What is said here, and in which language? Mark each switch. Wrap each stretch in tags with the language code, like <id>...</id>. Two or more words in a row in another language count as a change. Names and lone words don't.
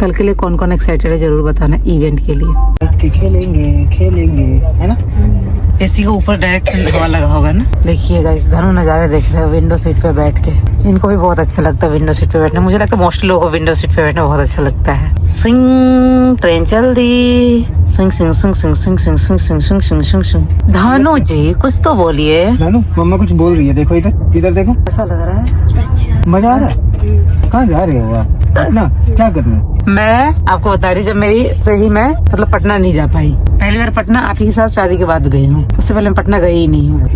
<hi>कल के लिए कौन कौन एक्साइटेड है जरूर बताना, इवेंट के लिए। खेलेंगे है ना। एसी के ऊपर डायरेक्ट हवा लगा होगा ना। देखिएगा इस धनु नजारे देख रहे हो</hi> <en>window seat</en> <hi>पे बैठ के। इनको भी बहुत अच्छा लगता है</hi> <en>window seat</en> <hi>पे बैठना। मुझे लगता है मोस्टली लोगों को</hi> <en>window seat</en> <hi>पे बैठना बहुत अच्छा लगता है। सिंग, ट्रेन चल दी। सिंग सिंग सिंग सिंग सिंग सिंग सिंग सिंग सिंग सिंग सिंग सिंग। धानु जी कुछ तो बोलिए। नानू मम्मा कुछ बोल रही है, देखो इधर, इधर देखो। ऐसा लग रहा है मजा आ रहा है। कहाँ जा रहे हो आप ना, क्या करना? मैं आपको बता रही, जब मेरी सही मैं मतलब पटना नहीं जा पाई। पहली बार पटना आप ही के साथ शादी के बाद गई हूँ, उससे पहले मैं पटना गई ही नहीं हूँ।</hi>